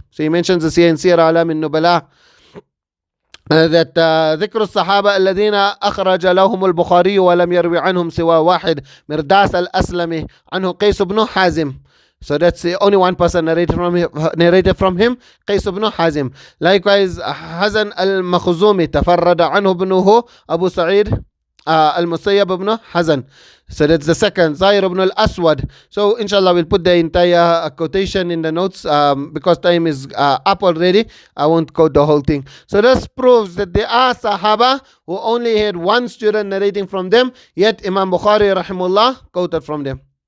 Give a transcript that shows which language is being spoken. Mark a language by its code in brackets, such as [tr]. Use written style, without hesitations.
[en] So he mentions this here in Sirah Alam al-Nubala, that [ar] ذكر الصحابة الذين أخرج لهم البخاري ولم يروي عنهم سوى واحد مرداس الأسلمي عنه قيس بن حازم. [en] So that's the only one person narrated from him, قيس بن حازم. [ar] Likewise حزن المخزومي تفرد عنه ابنه أبو سعيد المسيب ibn Hazan. [en] So that's the second, Zahir ibn al-Aswad. So inshallah we'll put the entire quotation in the notes because time is up already. I won't quote the whole thing. So this proves that there are Sahaba who only had one student narrating from them, yet Imam Bukhari rahimullah quoted from them.